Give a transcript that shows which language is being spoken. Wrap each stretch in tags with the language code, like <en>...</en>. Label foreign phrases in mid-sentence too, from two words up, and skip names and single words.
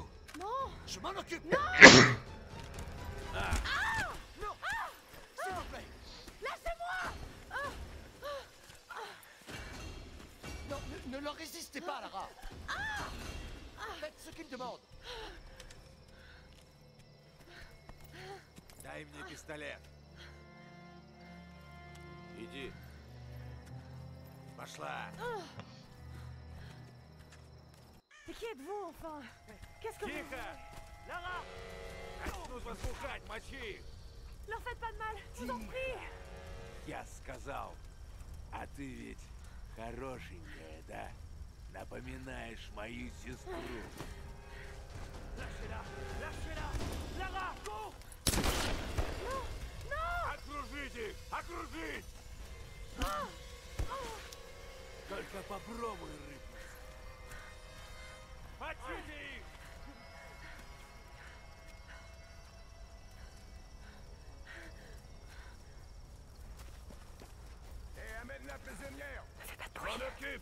<fr>Non! Je m'en occupe. Non! Non. S'il vous plaît. Lâchez-moi! Non, ne leur résistez pas, Lara. Faites ce qu'ils demandent.</fr> <ru>Дай мне пистолет. Иди. Пошла.</ru> <fr>Mais qui êtes-vous, enfin? Qu'est-ce que vous...</fr> <ru>Тихо! Lara! Начнут вас бухать, мочи их!</ru> <fr>Leur faites pas de mal, je vous en prie!</fr> <ru>Я сказал. А ты ведь хорошенькая, да? Напоминаешь мою сестру.</ru> <fr>Lâchez-la! Lâchez-la!</fr> <en>Lara, go!</en> <fr>Non! Non!</fr> <ru>Окружите их! Окружить! Только попробуй рыпнуться. Мочите их!</ru> <fr>Amène la prisonnière! M'en occupe!</fr>